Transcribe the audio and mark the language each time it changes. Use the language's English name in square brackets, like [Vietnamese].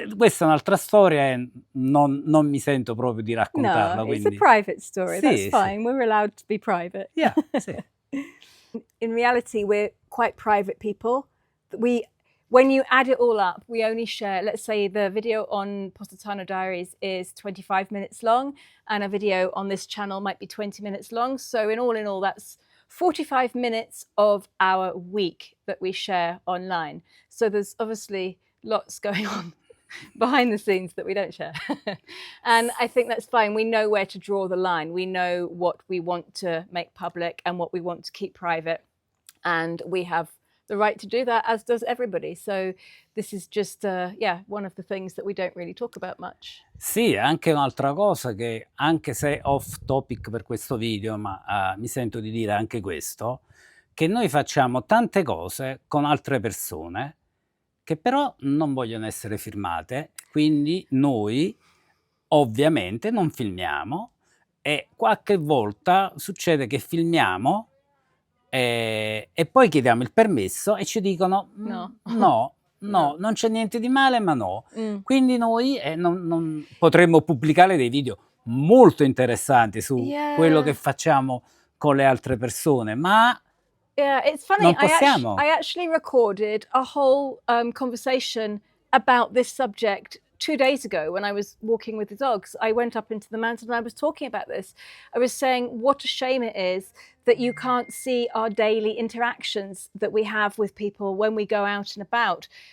[Italian] Questa è un'altra storia e non mi sento proprio di raccontarla. No, quindi... [English] it's a private story. That's fine. We're allowed to be private. Yeah, sì. In reality, we're quite private people. We when you add it all up, we only share, let's say the video on Positano Diaries is 25 minutes long, and a video on this channel might be 20 minutes long. So in all, that's 45 minutes of our week that we share online. So there's obviously lots going on behind the scenes that we don't share. And I think that's fine. We know where to draw the line. We know what we want to make public and what we want to keep private. And we have the right to do that, as does everybody. So this is just, one of the things that we don't really talk about much. [Italian] Sì, anche un'altra cosa che, anche se off topic per questo video, ma mi sento di dire anche questo, che noi facciamo tante cose con altre persone che però non vogliono essere filmate, quindi noi ovviamente non filmiamo e qualche volta succede che filmiamo e poi chiediamo il permesso e ci dicono no, non c'è niente di male, ma no. Quindi noi non potremmo pubblicare dei video molto interessanti su quello che facciamo con le altre persone, ma [English] yeah, it's funny. [Italian] non possiamo. [English] I actually recorded a whole conversation about this subject 2 days ago when I was walking with the dogs. I went up into the mountain and I was talking about this. I was saying what a shame it is that you can't see our daily interactions that we have with people when we go out and about.